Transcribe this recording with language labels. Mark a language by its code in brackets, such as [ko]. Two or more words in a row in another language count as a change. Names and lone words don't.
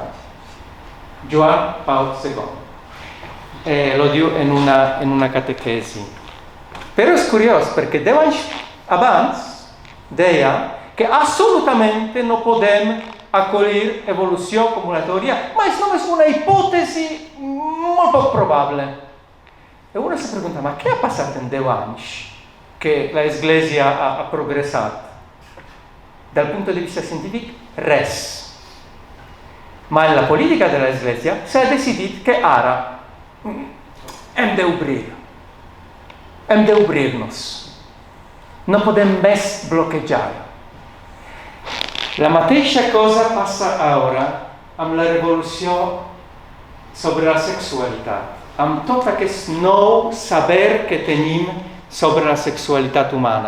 [ca] Joan Pau II lo diu en una catequesi. Però és curiós, perquè 10 anys abans deia que assolutament no podem acollir evolució com una teoria, ma és només una hipòtesi molt poc probable. [it] E uno si [ca] pregunta, ma què ha passat en 10 anys que l'Església ha progressat? [it] Dal punto di vista [ca] científic, res. Ma en la politica de l'Església s'ha decidit que ara hem d'obrir-nos. No podem més bloquejar. La mateixa cosa passa ara amb la revolució sobre la sexualitat, amb tot aquest nou saber que tenim sobre la sexualitat humana.